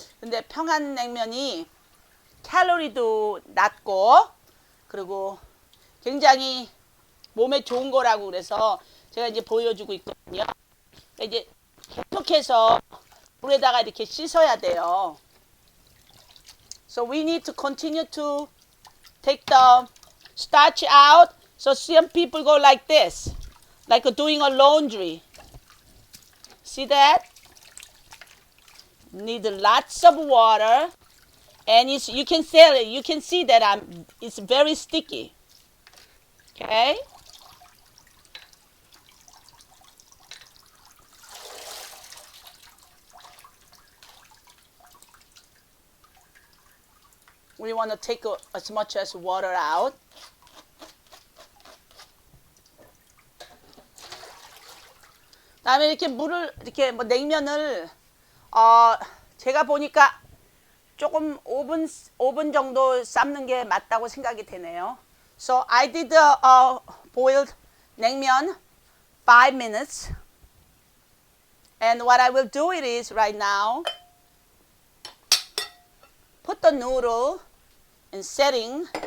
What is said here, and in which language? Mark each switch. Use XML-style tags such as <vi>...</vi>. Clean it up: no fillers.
<ko>근데 평안냉면이 칼로리도 낮고 그리고 굉장히 몸에 좋은 거라고 그래서 제가 이제 보여주고 있거든요. 이제 계속해서 물에다가 이렇게 씻어야 돼요.</ko> <en>So we need to continue to take the starch out. So some people go like this, like doing a laundry. See that? Need lots of water, and you can see that it's very sticky. Okay. We want to take as much as water out.</en> <ko>다음에 이렇게 물을 이렇게 냉면을 제가 보니까 조금 5분 정도 삶는 게 맞다고 생각이 되네요.</ko> <en>So I did boiled 냉면 5 minutes. And what I will do is right now put the noodle in setting.</en>